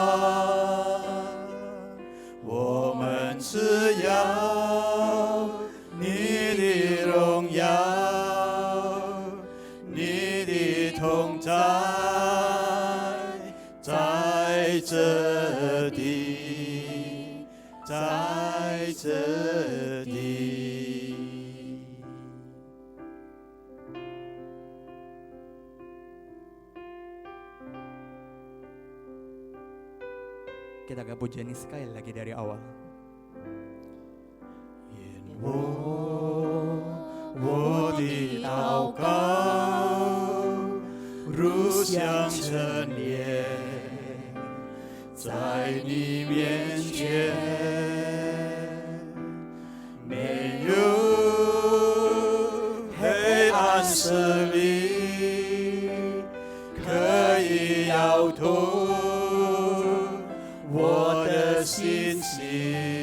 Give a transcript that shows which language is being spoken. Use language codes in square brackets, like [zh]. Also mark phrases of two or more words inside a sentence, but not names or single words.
[zh] 我们只要你的荣耀，你的同在在这地，在这地。 [id] Kita agak pujian ini sekali lagi dari awal. [zh] 我的祷告如香陈列在你面前，没有黑暗势力可以摇动我的信心。